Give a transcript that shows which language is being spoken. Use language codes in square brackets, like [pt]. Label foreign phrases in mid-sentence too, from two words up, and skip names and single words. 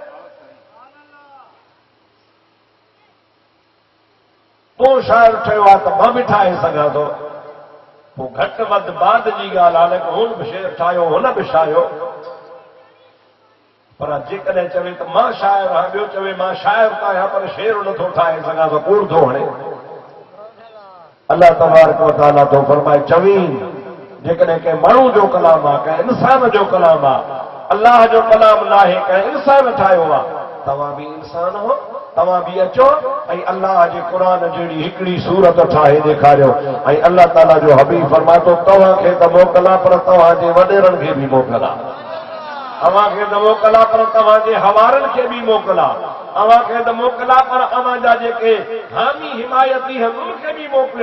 [sd] तो शाइर ठहियो आहे त मां बि ठाहे सघां थो। पोइ घटि वधि बाद जी ॻाल्हि आहे न हुन बि शेर ठाहियो हुन बि शायो पर जेकॾहिं चवे त मां शाइर आहियां ॿियो चवे मां शाइर त आहियां पर शेर नथो ठाहे सघां त कूड़ थो हणे। [ar] الله تبارك وتعالى [sd] थो फरमाए चवीन जेकॾहिं कंहिं माण्हू जो कलाम आहे कंहिं इंसान जो कलाम आहे अल्लाह जो कलाम नाहे कंहिं इंसान ठाहियो आहे तव्हां बि इंसान हो तव्हां बि अचो ऐं अल्लाह जे क़ुरान जहिड़ी हिकिड़ी सूरत ठाहे ॾेखारियो। ऐं अल्लाह ताला जो हबीब फरमाए थो तव्हांखे त मोकिला पर तव्हांजे वॾेरनि खे बि मोकिला अव्हांखे त मोकिला पर तव्हांजे हवारनि खे बि मोकिला अव्हांखे त मोकिला पर अव्हांजा जेके हामी हिमायती आहिनि उनखे बि मोकिलिया।